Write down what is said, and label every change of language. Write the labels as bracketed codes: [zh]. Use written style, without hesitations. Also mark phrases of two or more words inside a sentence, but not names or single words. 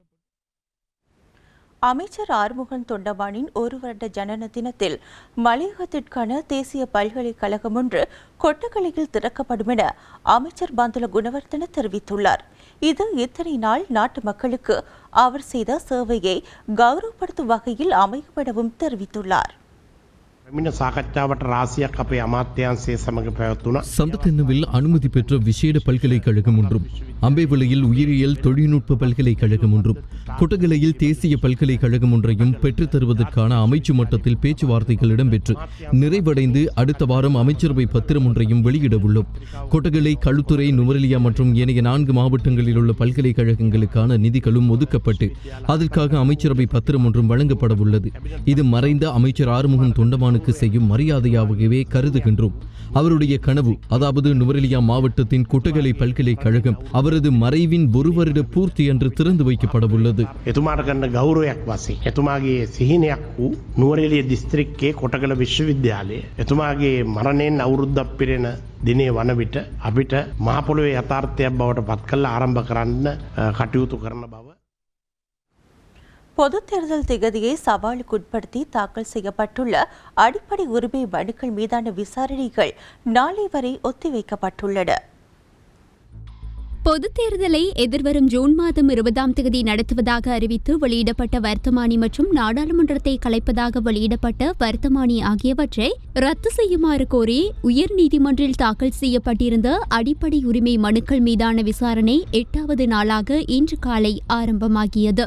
[ta] அமைச்சர் ஆறுமுகன் தொண்டமானின் 1 வருட ஜனன தினத்தில் மலையகத்திற்கான தேசிய பல்கலைக்கழகம் ஒன்று கொட்டகலையில் திறக்கப்படும் என அமைச்சர் பந்துல குணவர்தன தெரிவித்துள்ளார். இது இத்தனை நாள் நாட்டு மக்களுக்கு அவர் செய்த சேவையை கௌரவப்படுத்தும் வகையில் அமையும் எனவும் தெரிவித்துள்ளார். [si] සාකච්ඡා වට රාශියක් අපේ අමාත්‍යාංශය සමග පැවතුණා. [ta] சம்பத்தென்னவில் அனுமதி பெற்ற விசேட பல்கலைக்கழகம் ஒன்றும், அம்பேவிளையில் உயிரியல் தொழில்நுட்ப பல்கலைக்கழகம் ஒன்றும், கொட்டகலையில் தேசிய பல்கலைக்கழகம் ஒன்றையும் பெற்றுத் தருவதற்கான அமைச்சு மட்டத்தில் பேச்சுவார்த்தைகள் இடம்பெற்று நிறைவடைந்து அடுத்த வாரம் அமைச்சரவை பத்திரம் ஒன்றையும் வெளியிட உள்ளோம். கொட்டகலை, களுத்துறை, நுவரெலியா மற்றும் ஏனைய 4 மாவட்டங்களில் உள்ள பல்கலைக்கழகங்களுக்கான நிதிகளும் ஒதுக்கப்பட்டு அதற்காக அமைச்சரவை பத்திரம் ஒன்றும் வழங்கப்பட உள்ளது. இது மறைந்த அமைச்சர் ஆறுமுகன் தொண்டமானுக்கு செய்யும் மரியாதையாகவே கருதுகின்றோம். அவருடைய கனவு, அதாவது நுவரெலியா மாவட்டத்தின் கொட்டகலை பல்கலைக்கழகம் அவரது மறைவின் 1 வருட பூர்த்தி என்று திறந்து வைக்கப்பட உள்ளது. [si] එතුමාට කරන ගෞරවයක් වශයෙන් එතුමාගේ සිහිනයක් වූ නුවරඑළිය දිස්ත්‍රික්කයේ කොටගල විශ්වවිද්‍යාලය එතුමාගේ මරණයෙන් අවුරුද්දක් පිරෙන දිනේ වන විට අපිට මහ පොළොවේ යථාර්ථයක් බවට පත් කරලා ආරම්භ කරන්න කටයුතු කරන බව. [ta] பொதுத் தேர்தல் திகதியை சவாலுக்குட்படுத்தி தாக்கல் செய்யப்பட்டுள்ள அடிப்படை உரிமை மனுக்கள் மீதான விசாரணைகள் நாளை வரை ஒத்திவைக்கப்பட்டுள்ளன. பொதுத் தேர்தலை எதிர்வரும் ஜூன் மாதம் 20ஆம் தேதி நடத்துவதாக அறிவித்து வெளியிடப்பட்ட வர்த்தமானி மற்றும் நாடாளுமன்றத்தை கலைப்பதாக வெளியிடப்பட்ட வர்த்தமானி ஆகியவற்றை ரத்து செய்யுமாறு கோரி உயர்நீதிமன்றில் தாக்கல் செய்யப்பட்டிருந்த அடிப்படை உரிமை மனுக்கள் மீதான விசாரணை 8வது நாளாக இன்று காலை ஆரம்பமாகியது.